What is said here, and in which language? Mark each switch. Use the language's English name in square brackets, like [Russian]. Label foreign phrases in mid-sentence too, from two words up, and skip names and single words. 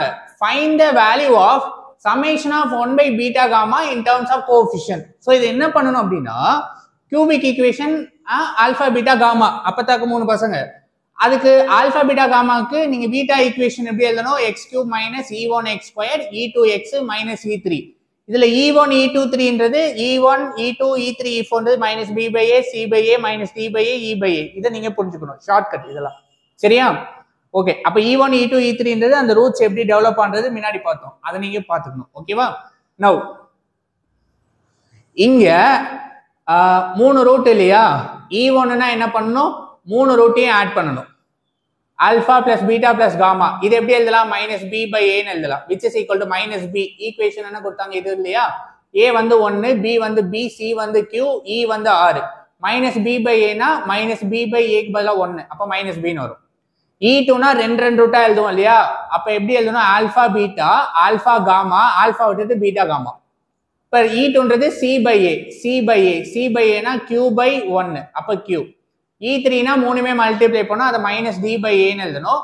[English] Find the value of summation of 1/beta gamma in terms of coefficient. [Tamil] ஸோ இது என்ன பண்ணணும் அப்படின்னா, [English] cubic equation alpha beta gamma, [Tamil] அப்பத்தாக்க மூணு பசங்க. அதுக்கு ஆல்பா பீட்டா காமாக்கு நீங்க [English] beta equation [Tamil] எப்படி எழுதணும்? [English] x³ minus e1x square e2x minus e3. [Tamil] இதுல e1 e2 3ன்றது e1 e2 e3 e4ன்றது [English] minus b/a c/a minus d/a e/a. [Tamil] இதை நீங்க புரிஞ்சுக்கணும், ஷார்ட்கட் இதெல்லாம். சரியா? ஓகே, அப்ப e1 e2 e3ன்றது அந்த ரூட்ஸ் எப்படி டெவலப் பண்றது முன்னாடி பார்த்தோம், அதை நீங்க பாத்துக்கணும். ஓகேவா? நவ் இங்க மூணு ரூட் இல்லையா? e1னா என்ன பண்ணணும்? மூணு ரூட்டையும் ஆட் பண்ணணும். [English] alpha plus beta plus gamma, [Tamil] இது எப்படி எழுதலாம்? -b/a எழுதலாம், [English] which is equal to -b. [Tamil] ஈக்குவேஷன் என்ன கொடுத்தாங்க? இது இல்லையா? a வந்து 1, b வந்து b, c வந்து q, e வந்து r. -b/a -b/a பதிலா 1, அப்ப -b வரும். e2னா ரெண்டு ரூட்டா எழுதுவோம் இல்லையா? அப்ப எப்படி எழுதணும்? [English] alpha beta, alpha gamma, alpha [Tamil] விட்டுட்டு [English] beta gamma. [Tamil] இப்ப e2ன்றது c/a q/1, அப்ப q. e3னா மூணுமே மல்டிப்ளை பண்ணா அதை -d/a எழுதணும்.